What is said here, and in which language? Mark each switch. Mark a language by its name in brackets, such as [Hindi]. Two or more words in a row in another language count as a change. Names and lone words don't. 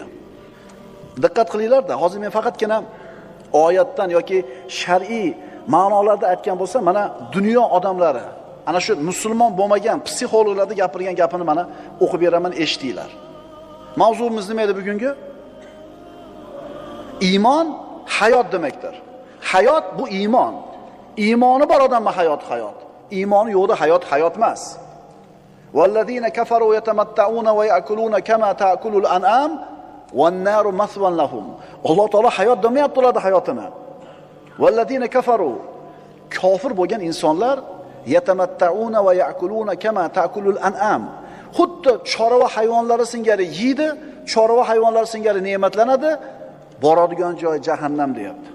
[Uzbek] Diqqat qilinglar-da, hozir men faqatgina oyatdan yoki shar'iy ma'nolarda aytgan bo'lsam, mana dunyo odamlari, ana shu musulmon bo'lmagan psixologlarda gapirgan gapini mana o'qib beraman, eshitinglar. Mavzuimiz nima edi bugungi? Iymon hayot demakdir. Hayot bu iymon. Iymoni bor odamma hayot. Iymoni yo'qda hayot emas. [Arabic] والذين كفروا يتمتعون ويأكلون كما تأكل الأنعام والنار مثوى لهم. [Uzbek] Alloh taolo hayot demayapti ularda hayotini. [Arabic] والذين كفروا, [Uzbek] kofir bo'lgan insonlar [Arabic] يتمتعون ويأكلون كما تأكل الأنعام. [Uzbek] Xuddi chorva hayvonlari singari yeydi, chorva hayvonlari singari ne'matlanadi, boradigan joy jahannam deyapti.